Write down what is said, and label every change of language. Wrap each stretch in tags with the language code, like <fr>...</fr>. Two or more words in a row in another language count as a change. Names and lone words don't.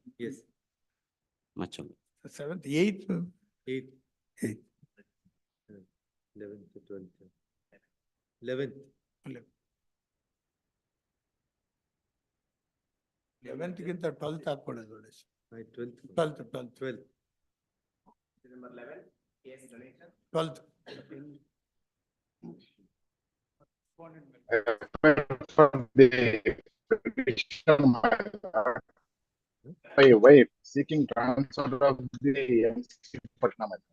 <en>Yes. Much of it. 7th, 8th. 8th. 11th, 12th. 11th.</en> <kn>11th ಗಿಂತ 12th ಹಾಕೊಳ್ಳೋದು ಒಳ್ಳೆ.</kn> <en>12th. 12th. December 11, case donation. 12th. For the petition, my wife seeking transfer of the MC Patna.</en>